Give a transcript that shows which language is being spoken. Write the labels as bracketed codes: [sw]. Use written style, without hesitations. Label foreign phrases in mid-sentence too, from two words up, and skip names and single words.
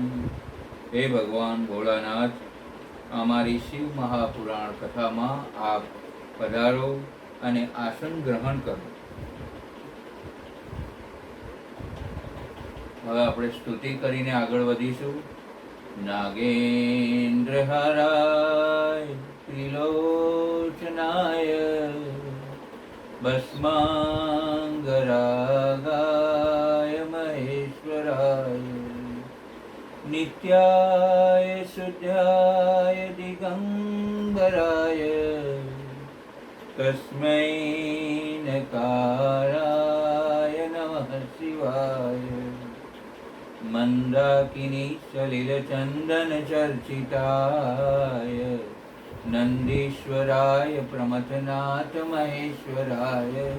[hi] हे भगवान भोलानाथ, [gu] અમારી શિવ મહાપુરાણ કથામાં આપ પધારો અને આસન ગ્રહણ કરો। હવે આપણે સ્તુતિ કરીને આગળ વધીશું। [sa] નાગેન્દ્ર હરાય ત્રિલોચનાય ભસ્માંગરાગાય મહેશ્વરાય नित्याय शुद्धाय दिगंबराय तस्मै नकाराय नमः शिवाय मंदाकिनी सलिल चंदन चर्चिताय नंदीश्वराय प्रमथनाथ महेश्वराय